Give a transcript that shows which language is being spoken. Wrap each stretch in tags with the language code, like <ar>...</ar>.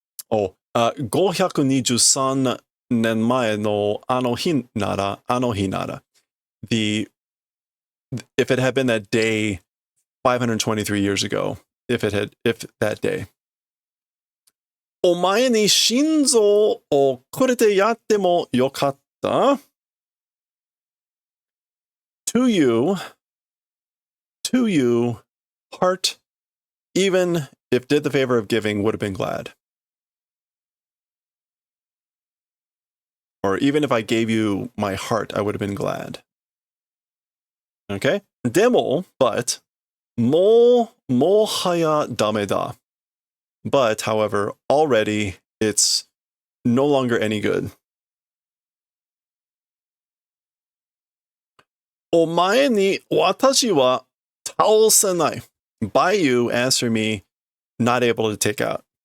<ja>Oh, 523年前のあの日なら。The</ja> <en>if it had been that day 523 years ago, if that day.</en> <ja>お前に心臓をくれてやってもよかった?</ja> <en>To you, heart, even if did the favor of giving, would have been glad. Or even if I gave you my heart, I would have been glad. Okay?</en> <ja>でも, but, もはやダメだ.</ja> <en>But, however, already it's no longer any good.</en> <ja>お前に私は倒せない.</ja> <en>By you, as for me, not able to take out.</en>